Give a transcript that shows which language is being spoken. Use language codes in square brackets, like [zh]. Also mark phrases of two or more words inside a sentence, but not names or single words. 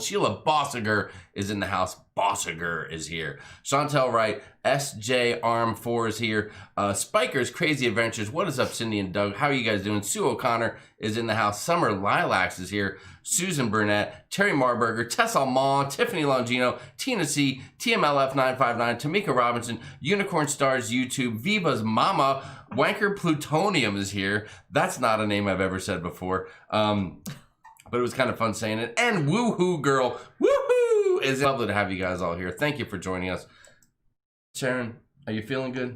[en] Sheila Bossiger is in the house. Bossiger is here. Chantel Wright. SJ Arm 4 is here. Spiker's Crazy Adventures. What is up, Cindy and Doug? How are you guys doing? Sue O'Connor is in the house. Summer Lilacs is here. Susan Burnett. Terry Marburger. Tess Almond. Tiffany Longino. Tina C. TMLF 959. Tamika Robinson. Unicorn Stars YouTube. Viva's Mama. Wanker Plutonium is here. That's not a name I've ever said before. But it was kind of fun saying it. And Woohoo Girl. Woohoo! It's lovely to have you guys all here. Thank you for joining us. Sharon, are you feeling good?